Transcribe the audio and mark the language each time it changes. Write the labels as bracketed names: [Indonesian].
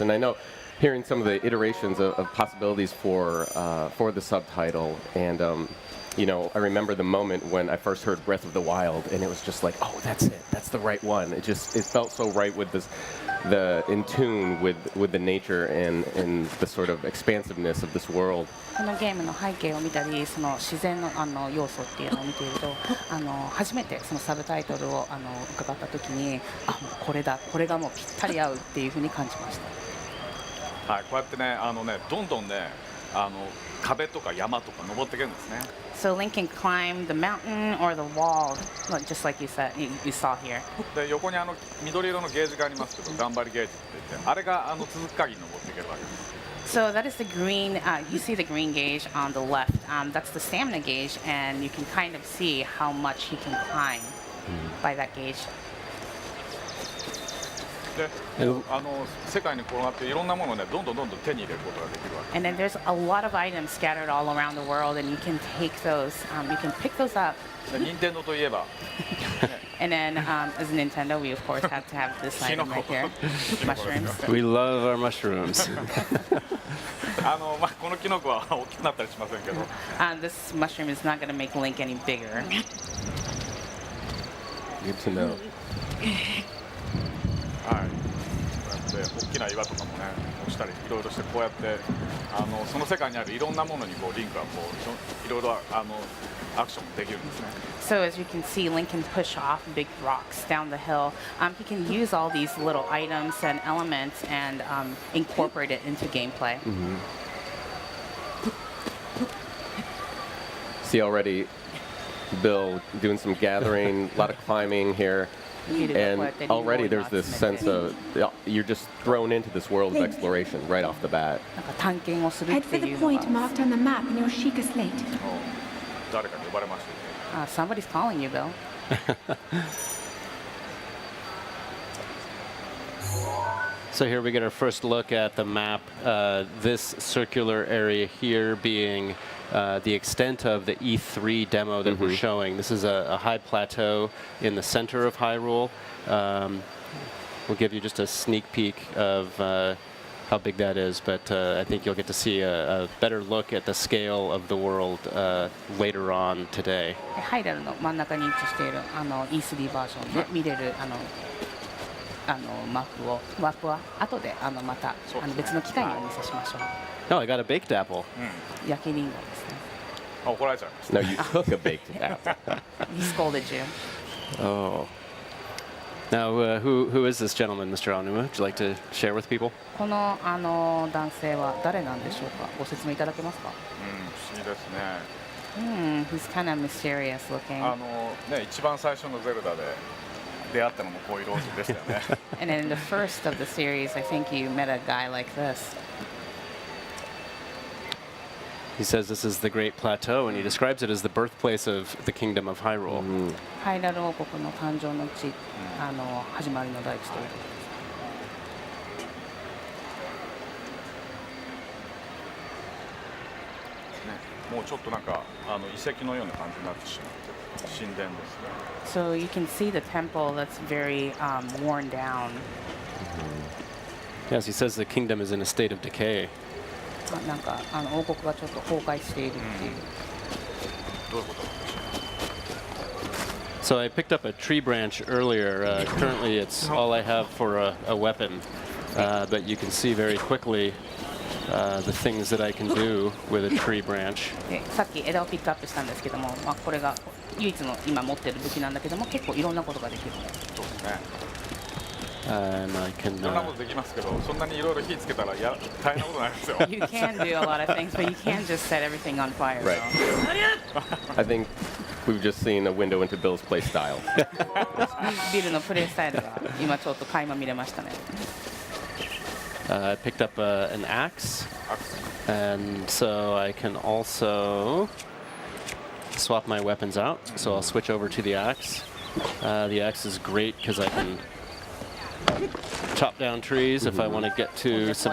[English] And I know, hearing some of the iterations of possibilities for the subtitle, and you know, I remember the moment when I first heard Breath of the Wild, and it was just like, oh, that's it, that's the right one. It felt so right with in tune with the nature and the sort of expansiveness of this world. [Japanese] このゲームの背景を見たり、その自然の要素っていうのを見ていると、初めてそのサブタイトルを伺った時に、もうこれだ、これがもうぴったり合うっていうふうに感じました。はい、こうやってね、どんどんね、壁とか山とか登っていけるんですね。 [English] So Link can climb the mountain or the wall, just like you said, you saw here. [Japanese] で、横に緑色のゲージがありますけど、頑張りゲージって言って、あれが続く限り登っていけるわけです。 [English] So that is the green, you see the green gauge on the left. That's the stamina gauge, and you can kind of see how much he can climb by that gauge. [Japanese] で、世界に転がっていろんなものをね、どんどん手に入れることができるわけ。 [English] And then there's a lot of items scattered all around the world, and you can take those, you can pick those up. [Japanese] で、任天堂といえば。 [English] And then, as Nintendo, we of course have to have this item right here, mushrooms. We love our mushrooms. [Japanese] このキノコは大きくなったりしませんけど。 [English] This mushroom is not going to make Link any bigger. Good to know. [Japanese] はい。こうやって大きな岩とかもね、落ちたりいろいろして、こうやってその世界にあるいろんなものにリンクはいろいろアクションできるんですね。 [English] So as you can see, Link can push off big rocks down the hill. He can use all these little items and elements and incorporate it into gameplay. See already Bill doing some gathering, a lot of climbing here. And already there's this sense of you're just thrown into this world of exploration right off the bat. Head for the point marked on the map in your Sheikah slate. [Japanese] 誰かに呼ばれました。 [English] Somebody's calling you, Bill. So here we get our first look at the map. This circular area here being the extent of the E3 demo that we're showing. This is a high plateau in the center of Hyrule. We'll give you just a sneak peek of how big that is, but I think you'll get to see a better look at the scale of the world later on today. [Japanese] ハイラルの真ん中に位置しているE3 バージョンで見れるマップは後でまた別の機会にお見せしましょう。 [English] Oh, I got a baked apple. [Japanese] 焼きリンゴですね。怒られちゃいました。 [English] No, you took a baked apple. He scolded you. Oh. Now, who is this gentleman, Mr. Aonuma? Would you like to share with people? [Japanese] この男性は誰なんでしょうか。ご説明いただけますか。不思議ですね。 [English] He's kind of myserious looking. [Japanese] ね、一番最初のゼルダで出会ったのもこういうローズでしたよね。 [English] And in the first of the series, I think you met a guy like this. He says this is the Great Plateau, and he describes it as the birthplace of the Kingdom of Hyrule. [Japanese] ハイラル王国の誕生の地、始まりの大地ということです。もうちょっとなんか遺跡のような感じになってしまって神殿ですね。 [English] So you can see the temple that's very worn down. Yes, he says the kingdom is in a state of decay. [Japanese] なんか王国がちょっと崩壊しているっていう。どういうことなんでしょう。 [English] So I picked up a tree branch earlier. Currently, it's all I have for a weapon, but you can see very quickly the things that I can do with a tree branch. [Japanese] でさっき枝をピックアップしたんですけども、これが唯一の今持っている武器なんだけども、結構いろんなことができる。そうですね。 [English] And I can. [Japanese] いろんなことできますけど、そんなにいろいろ火つけたら大変なことになるんですよ。 [English] You can do a lot of things, but you can't just set everything on fire. Right. I think we've just seen a window into Bill's play style. [Japanese] ビルのプレイスタイルが今ちょっと垣間見れましたね。 [English] I picked up an axe, and so I can also swap my weapons out. So I'll switch over to the axe. The axe is great because I can chop down trees if I want to get to some